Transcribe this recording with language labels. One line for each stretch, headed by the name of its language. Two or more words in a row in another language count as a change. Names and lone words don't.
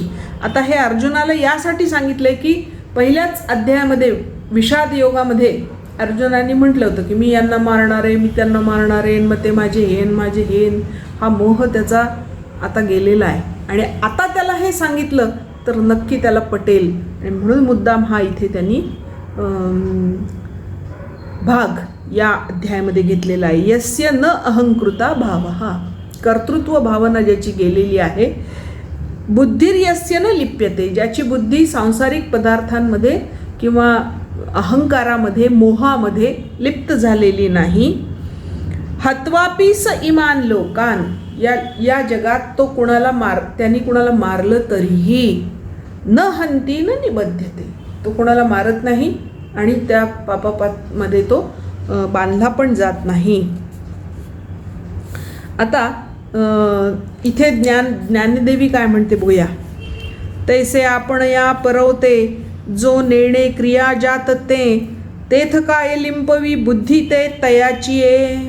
Marathi: आता हे अर्जुनाला यासाठी सांगितलंय की पहिल्याच अध्यायामध्ये विषाद योगामध्ये अर्जुनाने म्हटलं होतं की मी यांना मारणार आहे, मी त्यांना मारणार आहे, मग ते माझे हेन हा मोह त्याचा आता गेलेला आहे आणि आता त्याला हे सांगितलं तर नक्की त्याला पटेल आणि म्हणून मुद्दाम हा इथे त्यांनी भाग या अध्यायामध्ये घेतलेला आहे.
Sanskrit: यस्य न अहंकृता भावः
Marathi: कर्तृत्व भावना ज्याची गेलेली आहे.
Sanskrit: बुद्धिर्यस्य न लिप्यते
Marathi: ज्याची बुद्धी सांसारिक पदार्थांमध्ये किंवा अहंकारामध्ये मोहामध्ये लिप्त झालेली नाही.
Sanskrit: हत्वापि स इमान लोकान
Marathi: या जगात तो त्यांनी कुणाला मारलं तरीही
Sanskrit: न हन्ति न निबध्यते
Marathi: तो कुणाला मारत नाही आणि त्या पापामध्ये तो बांधला पण जात नाही. आता इथे ज्ञानदेवी काय म्हणते बघूया. तैसे आपण या परवते जो नेणे क्रिया जात तेथ काय लिंपवी बुद्धी ते तयाची ये.